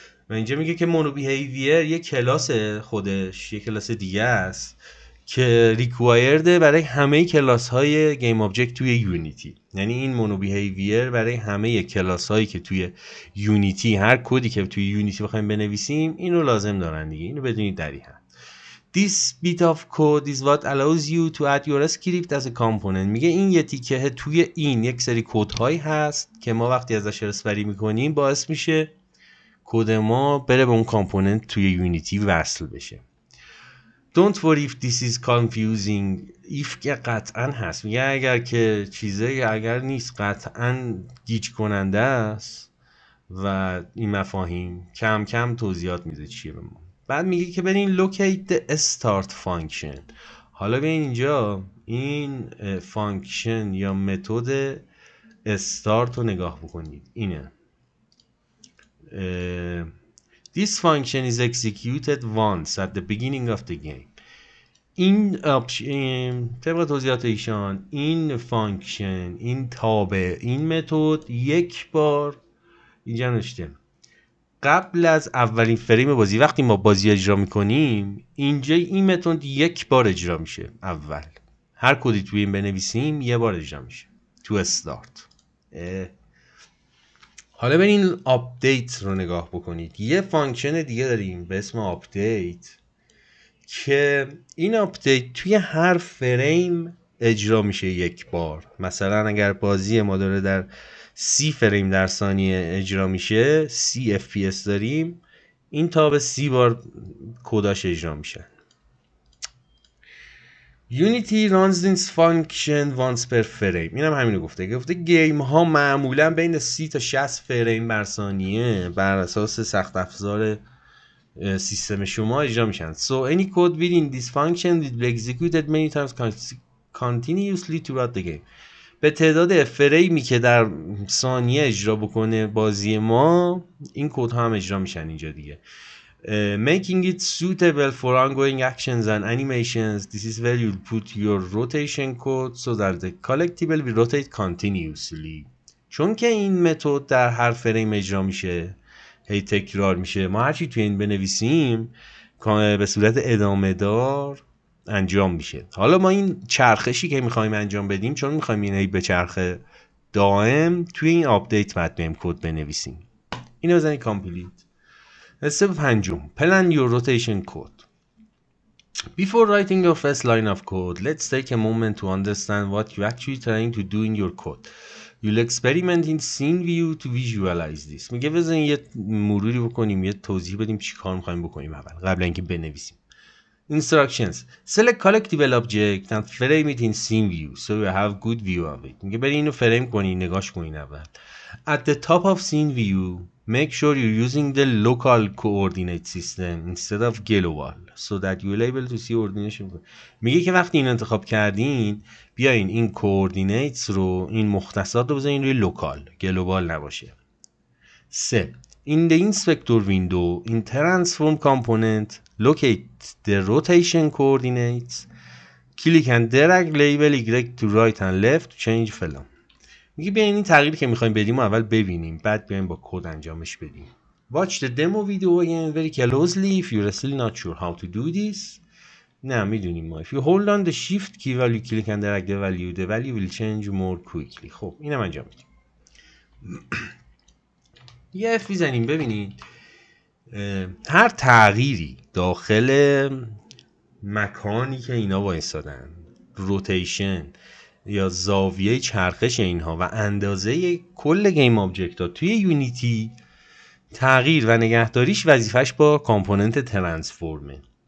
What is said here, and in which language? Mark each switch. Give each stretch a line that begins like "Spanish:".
Persian: و اینجا میگه که مونو بیهیویر یه کلاس خودش یه کلاس دیگه است که ریکوایرده برای همه کلاس های گیم آبجکت توی یونیتی. یعنی این مونو بیهیویر برای همه کلاس هایی که توی یونیتی، هر کدی که توی یونیتی بخوایم بنویسیم اینو لازم دارن دیگه. اینو بدونید در این حد.
English: This bit of code is what allows you to add your script as a component.
Persian: میگه این یه تیکه توی این یک سری کدهایی هست که ما وقتی ازش ارثبری میکنیم باعث میشه کد ما بره به اون کامپوننت توی یونیتی وصل بشه.
English: Don't worry if this is confusing.
Persian: if که قطعا هست. میگه اگر که چیزایی اگر نیست قطعا گیج کننده است و این مفاهیم کم کم توضیحات میده چیه به ما. بعد میگه که برین
English: locate the start function.
Persian: حالا ببین اینجا این فانکشن یا متد استارت رو نگاه بکنید.
English: اینه This function is executed once at the beginning of the game.
Persian: این طبق توضیحات ایشان این فانکشن، این تابع، این متد یک بار اینجا نوشته قبل از اولین فریم بازی وقتی ما بازی اجرا میکنیم اینجا این متد یک بار اجرا میشه. اول هر کدی توی این بنویسیم یه بار اجرا میشه تو استارت. حالا برین آپدیت رو نگاه بکنید. یه فانکشن دیگه داریم به اسم آپدیت که این آپدیت توی هر فریم اجرا میشه یک بار. مثلا اگر بازی ما داره در 30 فریم در ثانیه اجرا میشه، 30 FPS داریم، این تا به 30 بار کداش اجرا میشه.
English: Unity runs this function once per frame.
Persian: اینم همینو گفته گیم ها معمولا بین 30 تا 60 فریم بر ثانیه بر اساس سخت افزار سیستم شما اجرا میشن.
English: So any code within this function will be executed many times continuously throughout the game.
Persian: به تعداد فریمی که در ثانیه اجرا بکنه بازی ما این کد ها هم اجرا میشن اینجا دیگه.
English: Making it suitable for ongoing actions and animations. This is where you put your rotation code so that the collectible will rotate continuously.
Persian: چون که این متد در هر فریم اجرا میشه، هی تکرار میشه، ما هرچی توی این بنویسیم به صورت ادامه دار انجام میشه. حالا ما این چرخشی که میخوایم انجام بدیم چون میخوایم این هی به چرخ دائم توی این آپدیت بعد بریم کد بنویسیم. اینو بزنید کامپلیت. استپ پنجم
English: Plan your rotation code. Before writing your first line of code, let's take a moment to understand what you're actually trying to do in your code. You'll experiment in scene view to visualize this.
Persian: میگه بزنین یه مروری بکنیم، یه توضیح بدیم چی کار میخوایم بکنیم اول قبل اینکه بنویسیم.
English: Instructions. Select collectible object and frame it in scene view so you have good view of it.
Persian: میگه برین اینو فریم کنین، نگاش کنین اول.
English: At the top of scene view, make sure you're using the local coordinate system instead of global so that you'll able to see ordination.
Persian: میگه که وقتی این انتخاب کردین بیاین این coordinates رو، این مختصات رو بزنین روی لوکال، گلوبال نباشه.
English: 3. In the inspector window, in transform component, locate the rotation coordinates. Click and drag label Y to right and left to change فلان.
Persian: میگه بیاین این تغییری که میخوایم بدیم و اول ببینیم بعد بیاین با کد انجامش بدیم.
English: Watch the demo video again very closely if you're still not sure how to do this.
Persian: نه میدونیم ما.
English: If you hold on the shift key while you click and drag the value will change more quickly.
Persian: خب اینم انجام میدیم. یه اف بزنیم ببینید هر تغییری داخل مکانی که اینا وایسادن، روتیشن یا زاویه چرخش اینها و اندازه کل گیم آبجکت ها توی یونیتی، تغییر و نگهداریش وظیفش با کامپوننت ترانسفورمه.